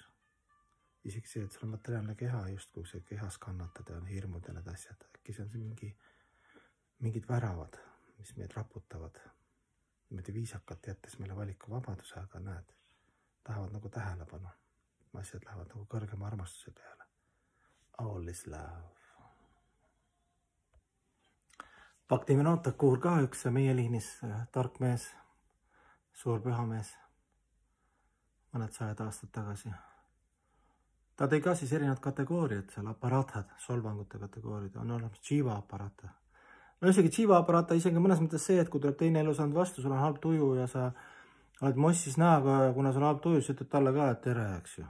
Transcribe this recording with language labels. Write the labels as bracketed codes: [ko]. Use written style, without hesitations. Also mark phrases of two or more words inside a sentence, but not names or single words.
[et] Isegi see, et sul on materiaalne keha, just kui see kehas kannatada ja on hirmud ja need asjad. Äkki see on see mingid väravad, mis meid raputavad. Niimoodi viisakalt jättes meile valiku vabaduse, aga näed, tahavad nagu tähelepanu. Asjad lähevad nagu kõrgema armastuse peale. [en] All is love. [et] Bhaktivinoda Thakur ka üks meie liinis tark mees, suur pühamees, mõned 100 aastat tagasi. Ta tõi ka siis erinevad kategooriad, seal aparaatad, solvangute kategooriad, on olemas [sa] jiva aparaata. [et] No isegi [sa] jiva aparaata, [et] isegi mõnes mõttes see, et kui tuleb teine elusand vastu, sul on halb tuju ja sa oled mossis näoga ja kuna sul on halb tuju, siis ütled talle ka, et tere, eks ju.